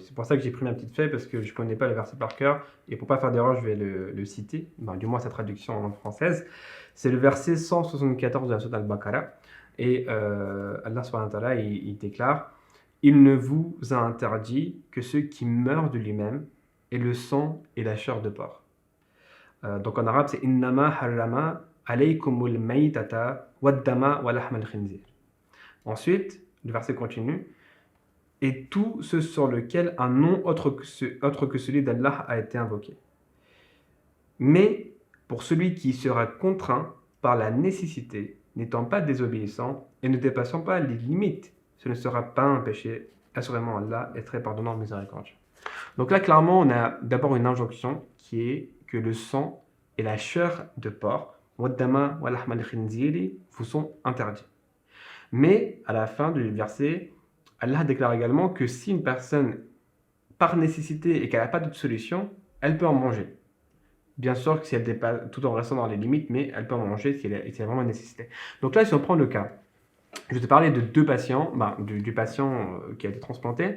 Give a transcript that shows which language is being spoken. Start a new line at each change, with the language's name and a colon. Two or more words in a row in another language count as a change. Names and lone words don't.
French: C'est pour ça que j'ai pris ma petite feuille parce que je ne connais pas le verset par cœur et pour ne pas faire d'erreur je vais le citer, du moins sa traduction en langue française. C'est le verset 174 de la sourate Al-Baqarah et Allah
Arabic: سبحانه وتعالى
French: il déclare « Il ne vous a interdit que ceux qui meurent de lui-même et le sang et la chair de porc. » Donc en arabe c'est «
Arabic: إنما حرم عليكم الميتة والدم ولحم الخنزير
French: » Ensuite, le verset continue. Et tout ce sur lequel un nom autre que celui d'Allah a été invoqué. Mais pour celui qui sera contraint par la nécessité, n'étant pas désobéissant et ne dépassant pas les limites, ce ne sera pas un péché. Assurément, Allah est très pardonnant, miséricordieux. Donc là, clairement, on a d'abord une injonction qui est que le sang et la chair de porc,
Arabic: والدم ولحم الخنزير,
French: vous sont interdits. Mais à la fin du verset, Allah déclare également que si une personne, par nécessité et qu'elle n'a pas d'autre solution, elle peut en manger. Bien sûr que si elle dépasse, tout en restant dans les limites, mais elle peut en manger si elle a vraiment une nécessité. Donc là, si on prend le cas, je vais te parler de deux patients, du patient qui a été transplanté.